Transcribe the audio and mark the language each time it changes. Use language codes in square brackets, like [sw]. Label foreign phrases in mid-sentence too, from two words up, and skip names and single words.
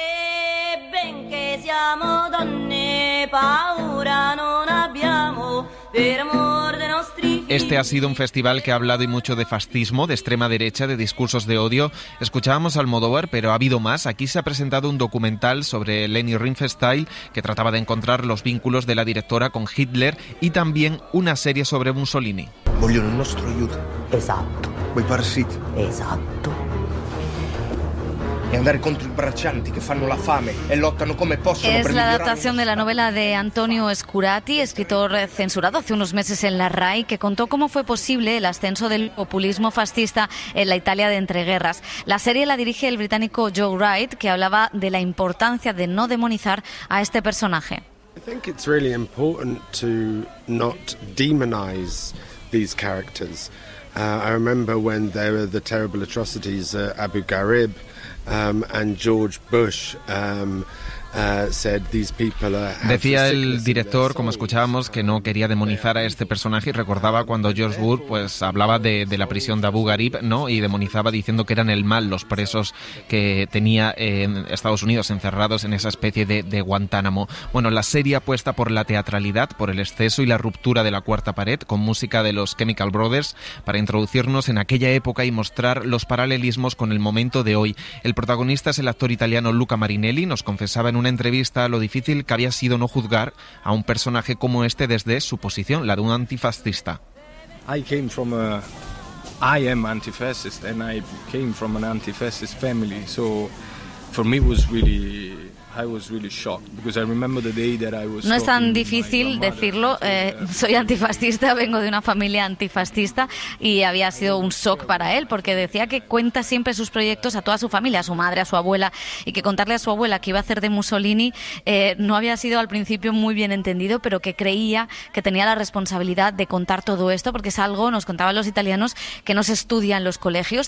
[es] Este ha sido un festival que ha hablado y mucho de fascismo, de extrema derecha, de discursos de odio. Escuchábamos a Almodóvar, pero ha habido más. Aquí se ha presentado un documental sobre Leni Riefenstahl que trataba de encontrar los vínculos de la directora con Hitler, y también una serie sobre Mussolini. [it] Vogliono il nostro aiuto. Esatto. Quei parassiti. Esatto. E andare contro i braccianti che fanno la fame e lottano come possono. [es] Es la adaptación de la novela de Antonio Scurati, escritor censurado hace unos meses en la RAI, que contó cómo fue posible el ascenso del populismo fascista en la Italia de entreguerras. La serie la dirige el británico Joe Wright, que hablaba de la importancia de no demonizar a este personaje. [en] I think it's really important to not demonize these characters. I remember when there were the terrible atrocities at Abu Ghraib and George Bush [es] Decía el director, como escuchábamos, que no quería demonizar a este personaje y recordaba cuando George Bush pues hablaba de la prisión de Abu Ghraib, ¿no? Y demonizaba diciendo que eran el mal los presos que tenía en Estados Unidos encerrados en esa especie de Guantánamo. Bueno, la serie apuesta por la teatralidad, por el exceso y la ruptura de la cuarta pared, con música de los Chemical Brothers, para introducirnos en aquella época y mostrar los paralelismos con el momento de hoy. El protagonista es el actor italiano Luca Marinelli. Nos confesaba en una entrevista lo difícil que había sido no juzgar a un personaje como este desde su posición, la de un antifascista. [en] I am anti-fascist and I came from an anti-fascist family, so for me I was really shocked because I remember the day that I was. [es] No es tan difícil decirlo. Soy antifascista, vengo de una familia antifascista y había sido un shock para él porque decía que cuenta siempre sus proyectos a toda su familia, a su madre, a su abuela, y que contarle a su abuela que iba a hacer de Mussolini no había sido al principio muy bien entendido, pero que creía que tenía la responsabilidad de contar todo esto porque es algo, nos contaban los italianos, que no se estudia en los colegios.